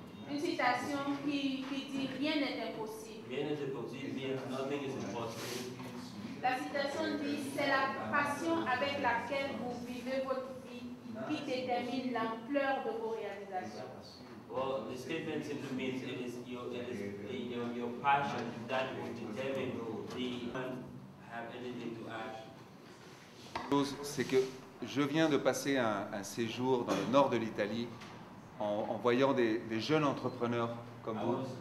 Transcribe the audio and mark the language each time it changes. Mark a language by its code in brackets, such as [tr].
[fr] Une citation qui dit rien n'est impossible. Rien n'est impossible, [en] nothing is impossible. [fr] La citation dit c'est la passion avec laquelle vous vivez votre vie qui détermine l'ampleur de vos réalisations. [en] Well, the statement simply means it is your passion that will determine the have anything to add. [fr] C'est que je viens de passer un séjour dans le nord de l'Italie en voyant des jeunes entrepreneurs comme vous.